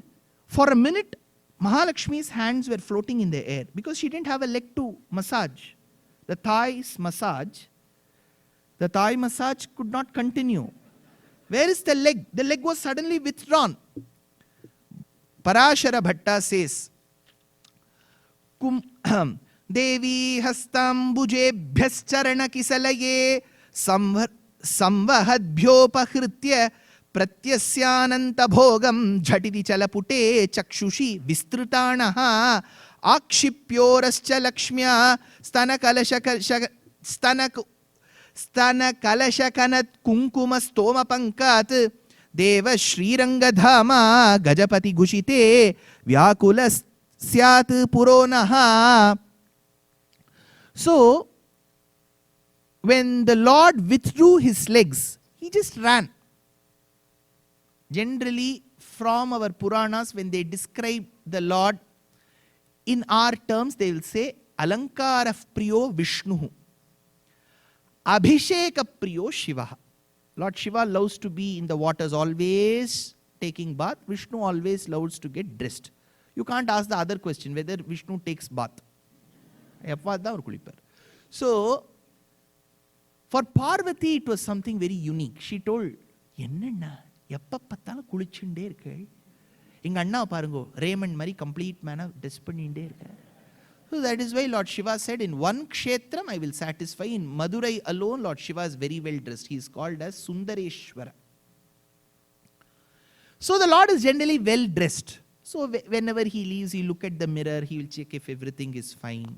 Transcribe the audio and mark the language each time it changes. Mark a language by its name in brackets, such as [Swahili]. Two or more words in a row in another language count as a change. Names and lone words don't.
[English] For a minute, Mahalakshmi's hands were floating in the air because she didn't have a leg to massage. The thighs massage. The thigh massage could not continue. Where is the leg? The leg was suddenly withdrawn. Parashara Bhatta says, [Sanskrit] Devi hastambuje bhyascharana kisalaye samvahadbhyopahritya pratyasyananta bhogam jhatiti chalapute chakshushi vistritanaha akshipyorascha lakshmya stanakalashakanat kunkumastoma pankat Deva Shrirangadhama Gajapati Gushite Vyakulas Syat Puronaha. [English] So, when the Lord withdrew his legs, he just ran. Generally, from our Puranas, when they describe the Lord, in our terms, they will say, [Sanskrit] Alankara Priyo Vishnuhu, Abhisheka Priyo Shivaha. [English] Lord Shiva loves to be in the waters, always taking bath. Vishnu always loves to get dressed. You can't ask the other question whether Vishnu takes bath. So, for Parvati, it was something very unique. She told, [Tamil] Enna, எப்ப பார்த்தாலும் குளிச்சுண்டே இருக்கு. எங்க அண்ணா பாருங்க, Raymond மாதிரி [English] complete man dress [Tamil] பண்ணிண்டே இருக்கு. [English] So that is why Lord Shiva said, in one kshetram I will satisfy. In Madurai alone, Lord Shiva is very well dressed. He is called as Sundareshwara. So the Lord is generally well dressed. So whenever he leaves, he look at the mirror, he will check if everything is fine.